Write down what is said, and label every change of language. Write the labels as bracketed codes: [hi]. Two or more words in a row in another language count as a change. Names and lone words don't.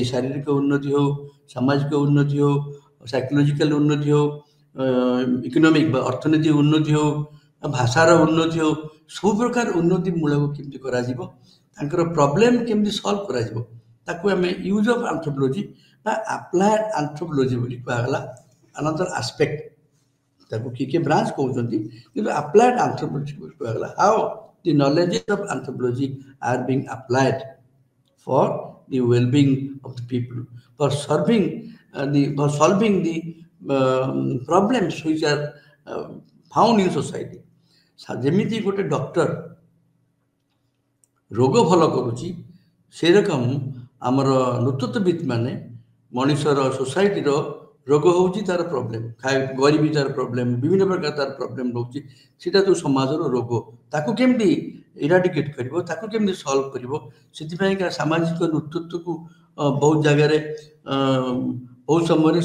[or] ଶାରୀରିକ ଉନ୍ନତି ହେଉ ସାମାଜିକ ଉନ୍ନତି ହେଉ ସାଇକୋଲୋଜିକାଲ ଉନ୍ନତି ହେଉ ଇକୋନୋମିକ ବା ଅର୍ଥନୀତି ଉନ୍ନତି ହେଉ ଭାଷାର ଉନ୍ନତି ହେଉ ସବୁ ପ୍ରକାର ଉନ୍ନତି ମୂଳକ କେମିତି କରାଯିବ ତାଙ୍କର ପ୍ରୋବ୍ଲେମ କେମିତି ସଲ୍ଭ କରାଯିବ ତାକୁ ଆମେ [en] use of anthropology [or] ବା [en] applied anthropology [or] ବୋଲି କୁହାଗଲା [en] another aspect [or] ତାକୁ କିଏ ବ୍ରାଞ୍ଚ କହୁଛନ୍ତି କିନ୍ତୁ [en] applied anthropology [or] ବୋଲି କୁହାଗଲା [en] how the knowledge of anthropology are being applied for the well-being of the people for solving the problems which are found in society [or] ଯେମିତି ଗୋଟେ ଡକ୍ଟର ରୋଗ ଭଲ କରୁଛି ସେରକମ ଆମର ନୃତତ୍ୱବିତ ମାନେ ମଣିଷର ସୋସାଇଟିର ରୋଗ ହେଉଛି ତାର ପ୍ରୋବ୍ଲେମ ଗରିବୀ ତାର ପ୍ରୋବ୍ଲେମ ବିଭିନ୍ନ ପ୍ରକାର ତାର ପ୍ରୋବ୍ଲେମ ରହୁଛି ସେଇଟା ଯେଉଁ ସମାଜର ରୋଗ ତାକୁ କେମିତି ଇରାଡିକେଟ୍ କରିବ ତାକୁ କେମିତି ସଲ୍ଭ କରିବ ସେଥିପାଇଁକା ସାମାଜିକ ନେତୃତ୍ୱକୁ ବହୁତ ଜାଗାରେ ବହୁତ ସମୟରେ